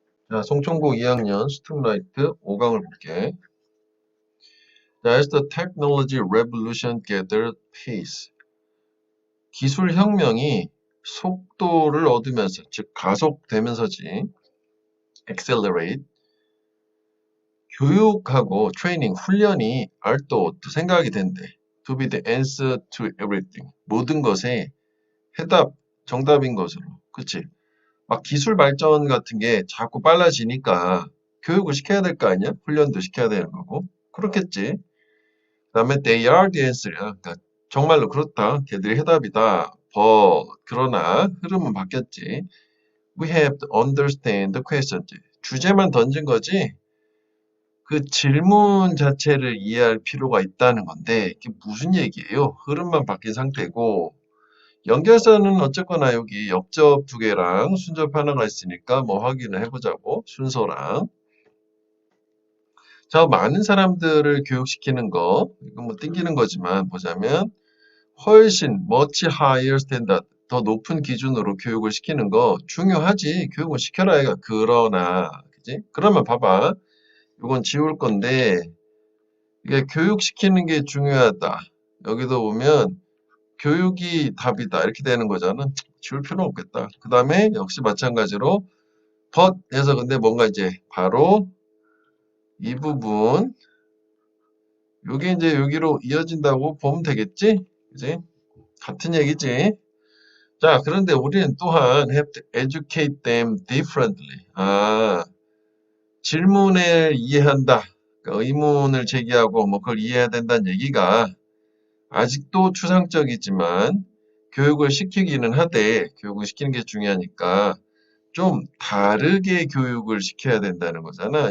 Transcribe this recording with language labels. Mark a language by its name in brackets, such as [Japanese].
[Korean] 자, 송천고 2학년 스툼라이트 5강을 볼게. [English] 자, as the technology revolution gathered pace. [Korean] 기술혁명이 속도를 얻으면서, 즉 가속되면서지, accelerate. 교육하고 트레이닝, 훈련이 are 또 생각이 된대. [English] To be the answer to everything. [Korean] 모든 것의 해답, 정답인 것으로. 그치? 막 기술 발전 같은 게 자꾸 빨라지니까 교육을 시켜야 될 거 아니야? 훈련도 시켜야 되는 거고. 그렇겠지. 그다음에 [English] they are the answer야. [Korean] 그러니까 정말로 그렇다. 걔들이 해답이다. 그러나 흐름은 바뀌었지. [English] We have to understand the question. [Korean] 주제만 던진 거지. 그 질문 자체를 이해할 필요가 있다는 건데 이게 무슨 얘기예요? 흐름만 바뀐 상태고 연결선은 어쨌거나 여기 옆접 두 개랑 순접 하나가 있으니까 뭐 확인을 해보자고. 순서랑. 자, 많은 사람들을 교육시키는 거, 이건 뭐 땡기는 거지만 보자면 훨씬 [English] much higher standard, [Korean] 더 높은 기준으로 교육을 시키는 거 중요하지. 교육을 시켜라 얘가. 그러나, 그지? 그러면 봐봐. 이건 지울 건데 이게 교육시키는 게 중요하다. 여기도 보면 교육이 답이다. 이렇게 되는 거잖아. 지울 필요는 없겠다. 그 다음에 역시 마찬가지로 but 해서 근데 뭔가 이제 바로 이 부분 요게 이제 여기로 이어진다고 보면 되겠지? 그지? 같은 얘기지. 자, 그런데 우리는 또한 [English] have to educate them differently. [Korean] 아, 질문을 이해한다. 그러니까 의문을 제기하고 뭐 그걸 이해해야 된다는 얘기가 아직도 추상적이지만 교육을 시키기는 하되 교육을 시키는 게 중요하니까 좀 다르게 교육을 시켜야 된다는 거잖아.